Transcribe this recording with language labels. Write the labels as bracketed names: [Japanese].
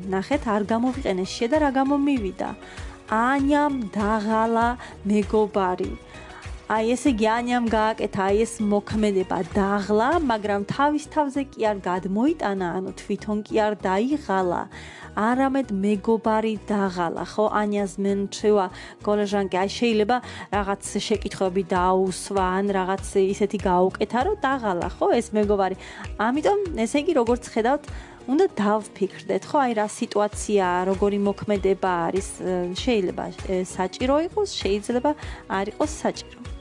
[Georgian] ნახეთ, არ გამოვიყენეს შე და რა გამომივიდა. ანიამ დაღალა მეგობარი. აი ესე იგი ანიამ გააკეთა აი ეს მოქმედება დაღლა, მაგრამ თავის თავზე კი არ გადმოიტანა, ანუ თვითონ კი არ დაიღალა, არამედ მეგობარი დაღალა, ხო? ანია [Polish] zmęczyła koleżankę. [Georgian] აი შეიძლება რაღაც შეკითხვები დაუსვა, ან რაღაც ისეთი გაუკეთა, რომ დაღალა, ხო, ეს მეგობარი. ამიტომ ესე იგი როგორც ხედავთ, უნდა დავფიქრდეთ, ხო, აი რა სიტუაციაა, როგორი მოქმედება არის, შეიძლება საჭირო იყოს, შეიძლება არ იყოს საჭირო.